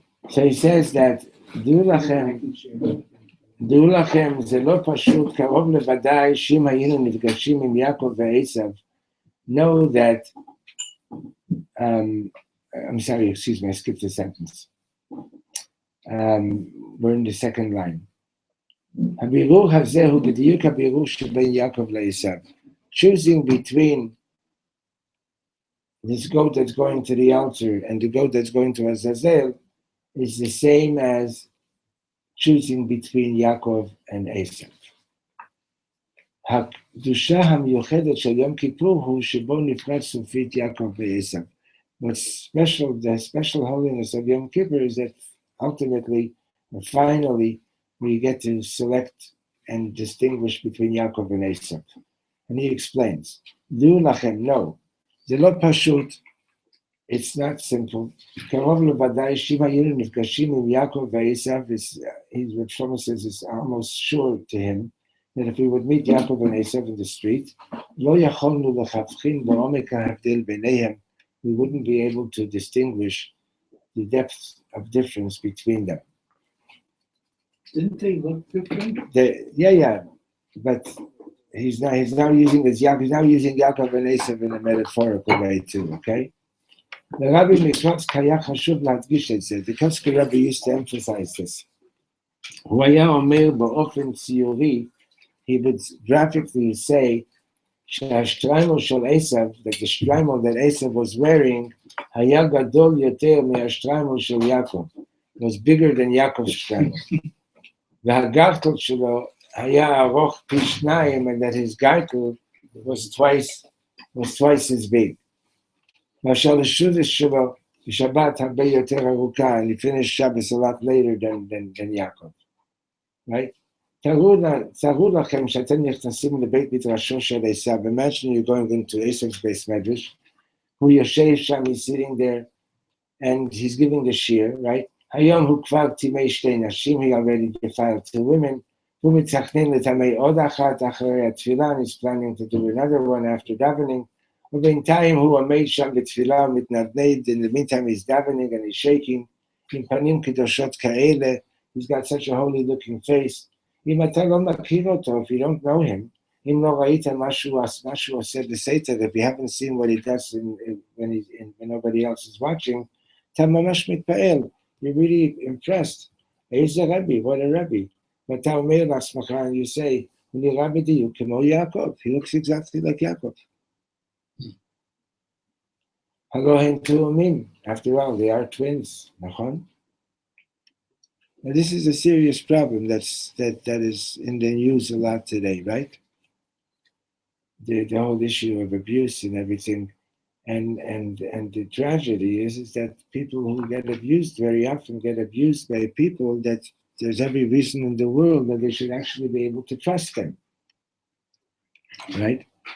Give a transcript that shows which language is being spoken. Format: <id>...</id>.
<en>So he says that,</en> <he>דעו לכם, זה לא פשוט, קרוב לוודאי, שאם היינו נפגשים עם יעקב ועשיו,</he> <en>know that, I'm sorry, excuse me, I skipped a sentence. We're in the second line.</en> <he>הבירור הזה הוא בדיוק הבירור שבין יעקב לעשיו.</he> <en>Choosing between this goat that's going to the altar and the goat that's going to Azazel is the same as choosing between Yaakov and Esav.</en> <he>הקדושה המיוחדת של יום כיפור הוא שבו נפרד סופית יעקב ועשיו.</he> <en>What's special, the special holiness of Yom Kippur is that ultimately, or finally, we get to select and distinguish between Yaakov and Esav. And he explains,</en> <he>דעו לכם,</he> <en>no,</en> <he>זה לא פשוט,</he> <en>it's not simple.</en> <he>קרוב לוודאי שאם היינו נפגשים עם יעקב ועשיו,</he> <en>Reb Shlomo says it's almost sure to him that if we would meet Yaakov and Esav in the street,</en> <he>לא יכולנו להבחין בעומק ההבדל ביניהם,</he> <en>we wouldn't be able to distinguish the depth of difference between them. Didn't they look different? Yeah, but he's now using Yaakov and Esav in a metaphorical way too, okay?</en> <he>The Rabbi Miklatz היה חשוב להדגיש את זה.</he> <en>The Kotzker Rabbi used to emphasize this.</en> <he>הוא היה אומר באופן ציורי,</he> <en>he would graphically say,</en> <he>שהשטריימל של עשיו,</he> <en>that the שטריימל that Esav was wearing,</en> <he>היה גדול יותר מהשטריימל של יעקב.</he> <en>It was bigger than Yaakov's שטריימל.</en> <he>והגרטל שלו היה ארוך פי שניים,</he> <en>and that his gartel was twice as big.</en> <he>מאשר לשודש שלו, בשבת הרבה יותר ארוכה,</he> <en>and he finished Shabbos a lot later than Yaakov. Right?</en> <he>תארו לכם שאתם נכנסים לבית מדרשו של עשיו.</he> <en>Imagine you're going into Esav's base medrash.</en> <he>הוא יושב שם,</he> <en>he's sitting there, and he's giving a shir, right?</en> <he>היום הוא כבר טימא שתי נשים,</he> <en>he already defiled two women.</en> <he>הוא מתכנן לטמא עוד אחת אחרי התפילה,</he> <en>and he's planning to do another one after davening.</en> <he>ובינתיים הוא עומד שם בתפילה ומתנדנד,</he> <en>in the meantime he's davening and he's shaking,</en> <he>עם פנים קדושות כאלה,</he> <en>he's got such a holy looking face.</en> <he>אם אתה לא מכיר אותו,</he> <en>if you don't know him,</en> <he>אם לא ראית משהו עושה בסתר,</he> <en>if you haven't seen what he does when nobody else is watching,</en> <he>אתה ממש מתפעל,</he> <en>you're really impressed.</en> <he>איזה רבי,</he> <en>what a רבי.</en> <he>ואתה אומר לעצמך,</he> <en>and you say,</en> <he>הוא נראה בדיוק כמו יעקב,</he> <en>he looks exactly like יעקב.</en> <he>הלא הם תאומים,</he> <en>after all, they are twins,</en> <he>נכון?</he> <en>Now, this is a serious problem that is in the news a lot today, right? The whole issue of abuse and everything, and the tragedy is that people who get abused very often get abused by people that there's every reason in the world that they should actually be able to trust them, right?</en>